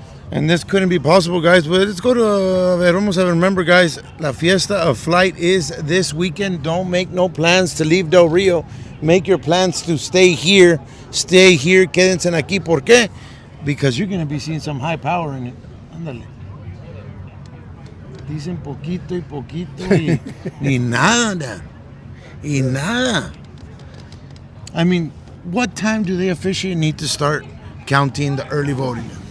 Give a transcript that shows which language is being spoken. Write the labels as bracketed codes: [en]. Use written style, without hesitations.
[en] And this couldn't be possible, guys. But let's go to, vamos a remember, guys, La Fiesta of Flight is this weekend. Don't make no plans to leave Del Rio. Make your plans to stay here. Stay here. Quédense aquí. ¿Por qué? Because you're going to be seeing some high power in it. [es] Ándale. Dicen poquito y poquito y nada. Y nada. [en] I mean, what time do they officially need to start counting the early voting?